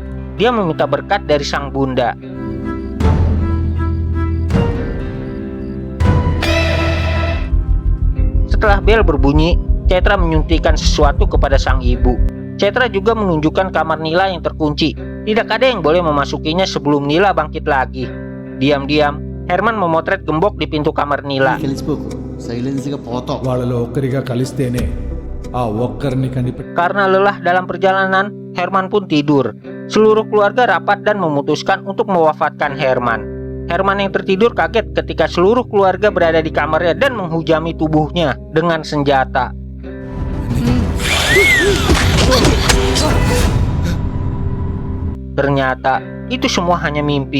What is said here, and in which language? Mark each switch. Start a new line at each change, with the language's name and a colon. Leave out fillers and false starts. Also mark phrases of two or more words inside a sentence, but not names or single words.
Indonesian: Dia meminta berkat dari sang bunda. Setelah bel berbunyi, Cetra menyuntikkan sesuatu kepada sang ibu. Cetra juga menunjukkan kamar Nila yang terkunci. Tidak ada yang boleh memasukinya sebelum Nila bangkit lagi. Diam-diam, Herman memotret gembok di pintu kamar Nila.
Telugu: వాళ్ళలో ఒక్కరిగా కలిస్తేనే ఆ ఒక్కరిని కనిపెట్టి
Indonesian: Karena lelah dalam perjalanan, Herman pun tidur. Seluruh keluarga rapat dan memutuskan untuk mewafatkan Herman. Herman yang tertidur kaget ketika seluruh keluarga berada di kamarnya dan menghujami tubuhnya dengan senjata. Ternyata itu semua hanya mimpi.